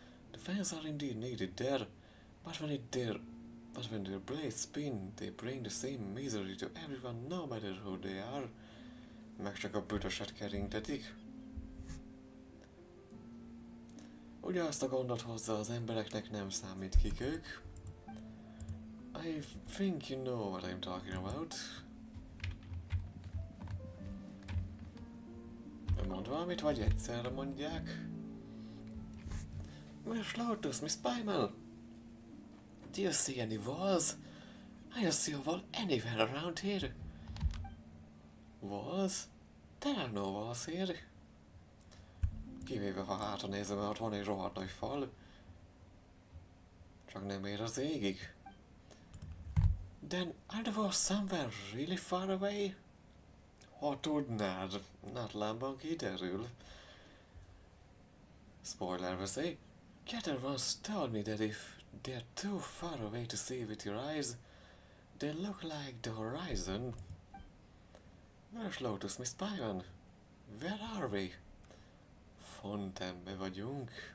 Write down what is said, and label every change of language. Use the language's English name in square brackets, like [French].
[English] The fans are indeed needed there, but when their blades spin, they bring the same misery to everyone, no matter who they are. [Hungarian] Meg csak a büdöset keringtetik. Ugyanazt a gondot hozza az embereknek, nem számít kik ők. [English] I think you know what I'm talking about. [Hungarian] Mond valamit, vagy egyszerre mondják. [English] Miss Lotus, Miss Paimon! Do you see any walls? I don't see a wall anywhere around here. Walls? There are no walls here. [Hungarian] Kivéve ha hátra nézem, mert ott van egy rohadt nagy fal. Csak nem ér az égig. [English] Then are the walls somewhere really far away? [Hungarian] Ha tudnád, Natlanban kiderül. Spoiler veszély. [English] Keter once told me that if they're too far away to see with your eyes, they look like the horizon. Where's Lotus, Miss Paimon? Where are we? [Hungarian] Fontainbe vagyunk.